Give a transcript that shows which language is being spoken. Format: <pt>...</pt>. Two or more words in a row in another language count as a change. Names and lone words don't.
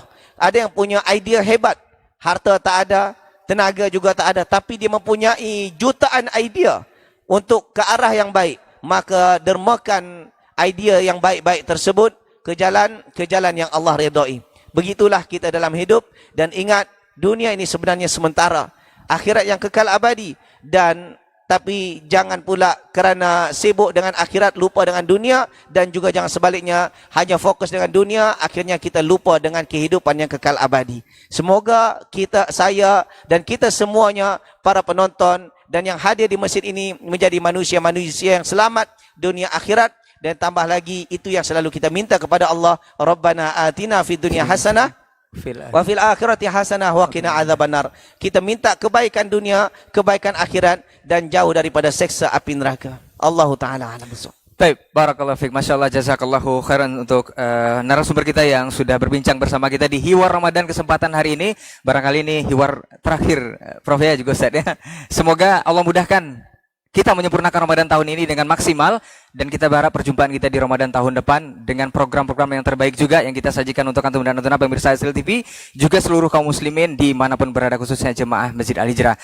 <ms>Ada yang punya idea hebat, harta tak ada, tenaga juga tak ada, tapi dia mempunyai jutaan idea untuk ke arah yang baik, maka dermakan idea yang baik-baik tersebut ke jalan yang Allah redai. Begitulah kita dalam hidup, dan ingat, dunia ini sebenarnya sementara, akhirat yang kekal abadi. Tapi jangan pula kerana sibuk dengan akhirat lupa dengan dunia, dan juga jangan sebaliknya hanya fokus dengan dunia, akhirnya kita lupa dengan kehidupan yang kekal abadi. Semoga saya dan kita semuanya, para penonton dan yang hadir di masjid ini, menjadi manusia-manusia yang selamat dunia akhirat. Dan tambah lagi, itu yang selalu kita minta kepada Allah,</ms> <ar>ربنا آتنا في الدنيا حسنة وفي الآخرة حسنة وقنا عذاب النار.</ar> <ms>Kita minta kebaikan dunia, kebaikan akhirat, dan jauh daripada seksa api neraka.</ms> <ar>الله تعالى أعلم بالصواب. Baik, بارك الله فيك.</ar> <id>Masyaallah,</id> <ar>جزاك الله خيرا</ar> <id>untuk narasumber kita yang sudah berbincang bersama kita di Hiwar Ramadan kesempatan hari ini. Barangkali ini hiwar terakhir, Prof ya, juga Ustaz ya. Semoga Allah mudahkan kita menyempurnakan Ramadan tahun ini dengan maksimal, dan kita berharap perjumpaan kita di Ramadan tahun depan dengan program-program yang terbaik juga yang kita sajikan untuk antum dan antum pemirsa Hasil TV, juga seluruh kaum muslimin dimanapun berada, khususnya jemaah Masjid Al-Hijrah.</id>